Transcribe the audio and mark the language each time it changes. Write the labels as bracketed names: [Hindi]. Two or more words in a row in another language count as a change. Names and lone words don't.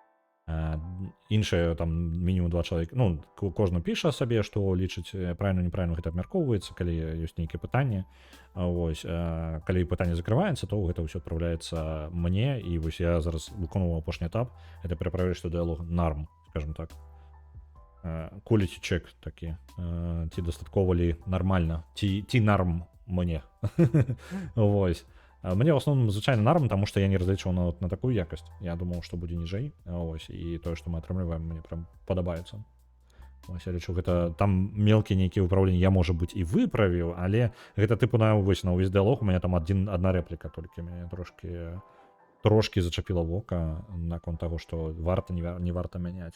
[Belarusian] Іншыя там мінімум 2 чалавека, ну, кожны піша сабе, што лічыць правільна, неправільна, гэта абмяркоўваецца, калі ёсць нейкія пытанні. Вось, калі пытанне закрываецца, то гэта ўсё адпраўляецца мне, і вось я зараз выконваў апошні этап, гэта пераправіць, што дыялог нарм, скажем так. [English] Quality check [Belarusian] такі, ці дастаткова ли нармальна, ці нарм мне. Вось. Мне [Russian] в основном [Belarusian] звычайна нарм, таму што я не разлічваў на такую якасць. Я думаў, што будзе ніжэй. Ось, і тое, што мы атрымліваем, мне прям падабаецца. Ось, я лічу, гэта там мелкія нейкія выпраўленні я, можа быць, і выправіў, але гэта тыпу на ўвесь дыялог, у мяне там адна рэпліка толькі мяне трошкі зачапіла вока наконт таго, што варта, не варта мяняць.